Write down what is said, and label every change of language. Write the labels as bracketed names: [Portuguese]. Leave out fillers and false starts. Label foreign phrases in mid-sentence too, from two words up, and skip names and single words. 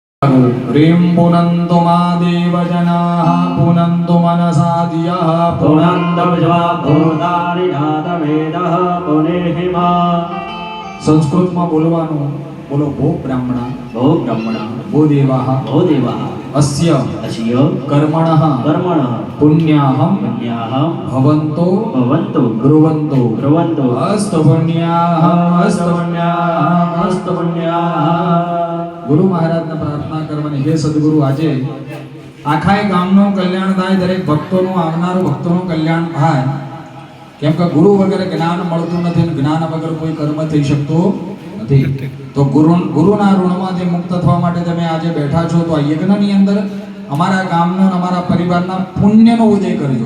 [Sanskrit] ह्रीं पुनन्तु मा देवजनाः पुनन्तु मनसा धियः पुनन्तु भूतानि नादवेदः पुनेहि मा। [Gujarati] संस्कृतમાં બોલવાનું બોલો [Sanskrit] भो ब्राह्मणा भो ब्रह्मणः भो देवाः भो देवः અસ્ય अस्य કર્મણઃ कर्मणः પુણ્યાહં पुण्याहं ભવન્તો भवन्तु બ્રુવન્તો ब्रुवन्तु अस्तु पुण्याहं अस्तु पुण्याहं अस्तु पुण्याः। [Gujarati] ગુરુ મહારાજને પ્રાર્થના કરવાની, હે સદગુરુ, આજે આખાય ગામનું કલ્યાણ થાય, દરેક ભક્તોનું આવનારું ભક્તોનું કલ્યાણ થાય, કેમ કે ગુરુ વગર જ્ઞાન મળતું નથી અને જ્ઞાન વગર કોઈ કર્મ થઈ શકતું નથી. તો ગુરુના ઋણમાંથી મુક્ત થવા માટે તમે આજે બેઠા છો, તો આ યજ્ઞની અંદર અમારા ગામનો અને અમારા પરિવારના પુણ્યનો ઉદય કરજો.